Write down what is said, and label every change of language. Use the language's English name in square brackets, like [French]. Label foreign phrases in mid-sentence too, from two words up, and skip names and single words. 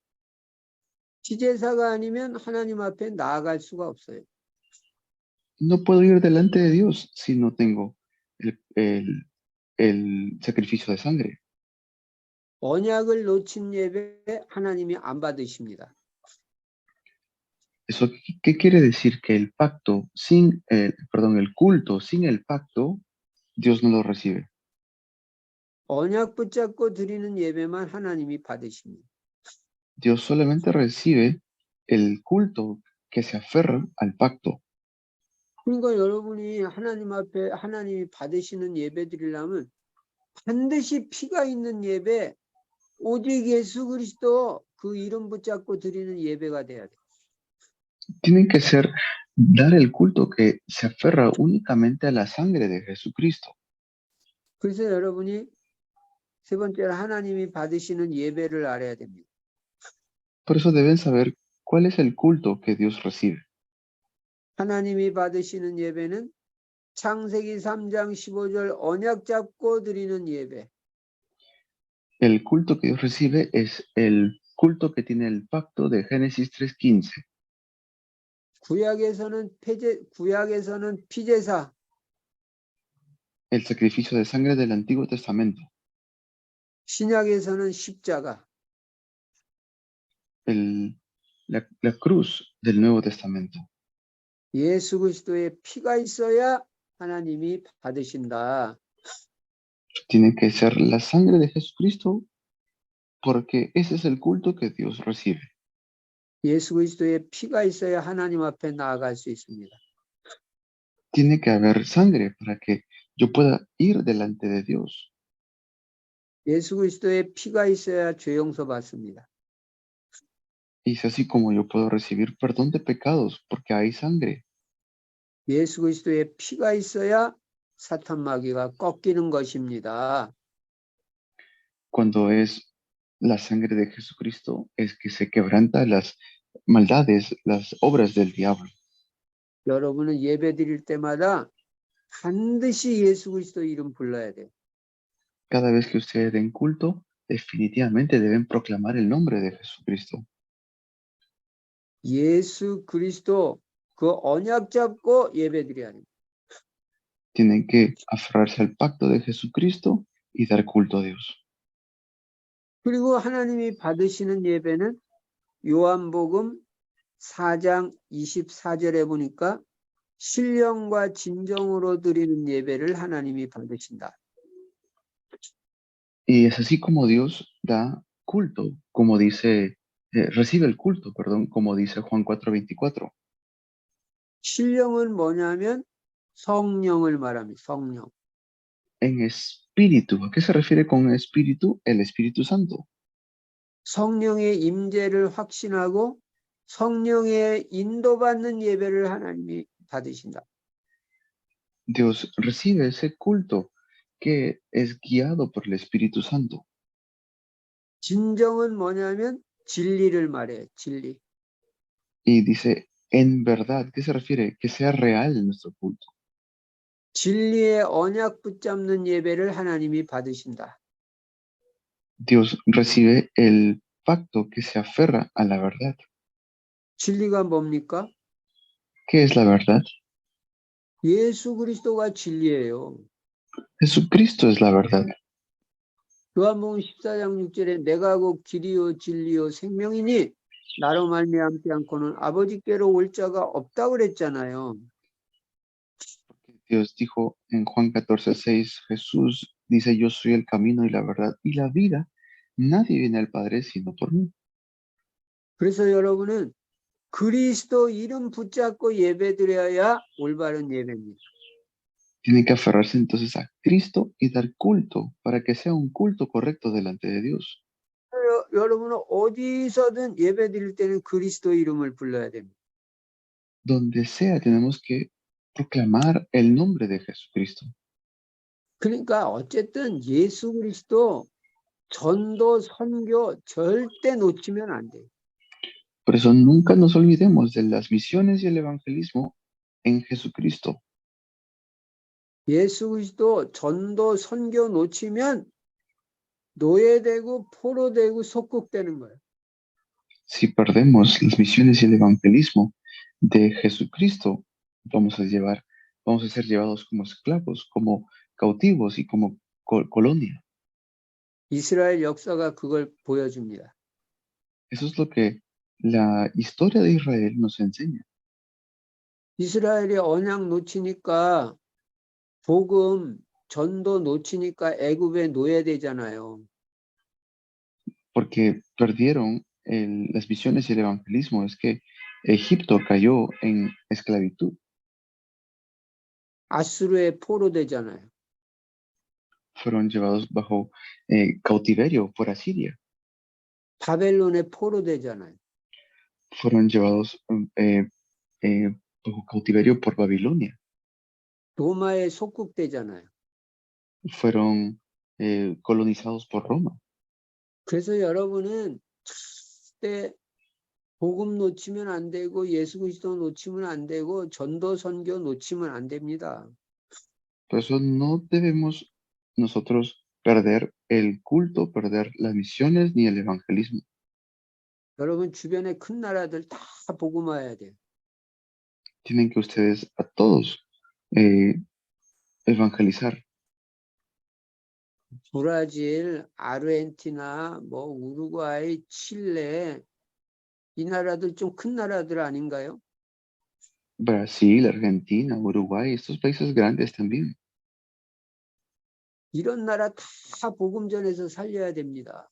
[Korean] 피제사가 아니면 하나님 앞에 나아갈 수가 없어요. [Spanish] No puedo ir delante de Dios si no tengo el sacrificio de sangre. [Korean] 언약을 놓친 예배 하나님이 안 받으십니다. [Spanish] ¿Eso qué quiere decir? Que el pacto sin el culto sin el pacto, Dios no lo recibe. [Korean] 언약 붙잡고 드리는 예배만 하나님이 받으십니다. [Spanish] Dios solamente recibe el culto que se aferra al pacto. [Korean] 그러니까 여러분이 하나님 앞에 하나님이 받으시는 예배 드리려면 반드시 피가 있는 예배, 오직 예수 그리스도 그 이름 붙잡고 드리는 예배가 돼야 돼요. [Spanish] Tienen que ser dar el culto que se aferra únicamente a la sangre de Jesucristo. [Korean] 그래서 여러분이 세 번째로 하나님이 받으시는 예배를 알아야 됩니다. [Spanish] Por eso deben saber cuál es el culto que Dios recibe. [Korean] 하나님이 받으시는 예배는 창세기 3장 15절 언약 잡고 드리는 예배. [Spanish] El culto que Dios recibe es el culto que tiene el pacto de Génesis 3:15. [Korean] 구약에서는 피제사, [Spanish] El sacrificio de sangre del Antiguo Testamento. [Korean] 신약에서는 십자가. [Spanish] La cruz del Nuevo Testamento. [Korean] 예수 그리스도의 피가 있어야 하나님이 받으신다. [Spanish] Tiene que ser la sangre de Jesucristo porque ese es el culto que Dios recibe. [Korean] 예수 그리스도의 피가 있어야 하나님 앞에 나아갈 수 있습니다. [Spanish] Tiene que haber sangre para que yo pueda ir delante de Dios. [Korean] 예수 그리스도의 피가 있어야 죄 용서 받습니다. [Spanish] Y es así como yo puedo recibir perdón de pecados porque hay sangre. [Korean] 예수 그리스도의 피가 있어야 사탄 마귀가 꺾이는 것입니다. [Spanish] Cuando es la sangre de Jesucristo es que se quebranta las maldades, las obras del diablo. [Korean] 여러분은 예배 드릴 때마다 반드시 예수 그리스도 이름 불러야 돼요. [Spanish] Cada vez que ustedes den culto, definitivamente deben proclamar el nombre de Jesucristo. [Korean] 예수 그리스도 그 언약 잡고 예배 드려야 합니다. [Spanish] Tienen que aferrarse al pacto de Jesucristo y dar culto a Dios. [Korean] 그리고 하나님이 받으시는 예배는 요한복음 4장 24절에 보니까 신령과 진정으로 드리는 예배를 하나님이 받으신다. [Spanish] Y es así como Dios da culto, como dice, recibe el culto, perdón, como dice Juan 4:24. [Korean] 신령은 뭐냐면 성령을 말합니다. 성령. [Spanish] En espíritu, ¿a qué se refiere con espíritu? El Espíritu Santo. [Korean] 성령의 임재를 확신하고 성령의 인도받는 예배를 하나님이 받으신다. [Spanish] Dios recibe ese culto que es guiado por el Espíritu Santo. [Korean] 진정은 뭐냐면 진리를 말해요. 진리. [Spanish] Y dice, en verdad, ¿qué se refiere? Que sea real nuestro culto. [Korean] 진리의 언약 붙잡는 예배를 하나님이 받으신다. [Spanish] Dios recibe el pacto que se aferra a la verdad. [Korean] 진리가 뭡니까? [Spanish] ¿Qué es la verdad? [Korean] 예수 그리스도가 진리예요. [Spanish] Jesucristo es la verdad. [Korean] 요한복음 14장 6절에 내가 곧 길이요 진리요 생명이니 나로 말미암지 않고는 아버지께로 올 자가 없다고 그랬잖아요. [Spanish] Dios dijo en Juan 14:6, Jesús dice, yo soy el camino y la verdad y la vida. Nadie viene al Padre sino por mí. [Korean] 그래서 여러분은 그리스도 이름 붙잡고 예배드려야 올바른 예배입니다. [Spanish] Tienen que aferrarse entonces a Cristo y dar culto para que sea un culto correcto delante de Dios. [Korean] 여러분은 어디서든 예배드릴 때는 그리스도 이름을 불러야 됩니다. [Spanish] Donde sea tenemos que proclamar el nombre de Jesucristo. [Korean] 그러니까 어쨌든 예수 그리스도 전도 선교 절대 놓치면 안 돼요. [Spanish] Por eso nunca nos olvidemos de las misiones y el evangelismo en Jesucristo. [Korean] 예수 그리스도 전도 선교 놓치면 노예되고 포로되고 속국되는 거예요. [Spanish] Si perdemos las misiones y el evangelismo de Jesucristo, vamos a ser llevados como esclavos, como cautivos y como colonia. [Korean] 이스라엘 역사가 그걸 보여줍니다. [Spanish] Eso es lo que la historia de Israel nos enseña. [Korean] 이스라엘이 언약 놓치니까 복음 전도 놓치니까 애굽에 노예되잖아요. [Spanish] Porque perdieron las misiones y el evangelismo. Es que Egipto cayó en esclavitud. [Korean] 아수르의 포로되잖아요. [Spanish] Fueron llevados bajo cautiverio por Asiria. [Korean] 바벨론의 포로되잖아요. [Spanish] Fueron llevados bajo cautiverio por Babilonia. [Korean] 로마의 속국되잖아요. [Spanish] Fueron colonizados por Roma. [Korean] 그래서 여러분은 절대 복음 놓치면 안 되고 예수 그리스도 놓치면 안 되고 전도 선교 놓치면 안 됩니다. [Spanish] Por eso no debemos nosotros perder el culto, perder las misiones ni el evangelismo. [Korean] 여러분 주변에 큰 나라들 다 복음화해야 돼요. [Spanish] Tienen que ustedes a todos evangelizar. [Korean] 브라질, 아르헨티나, 뭐 우루과이, 칠레 이 나라들 좀 큰 나라들 아닌가요? [Spanish] Brasil, Argentina, Uruguay, estos países grandes también. [Korean] 이런 나라 다 복음 전해서 살려야 됩니다.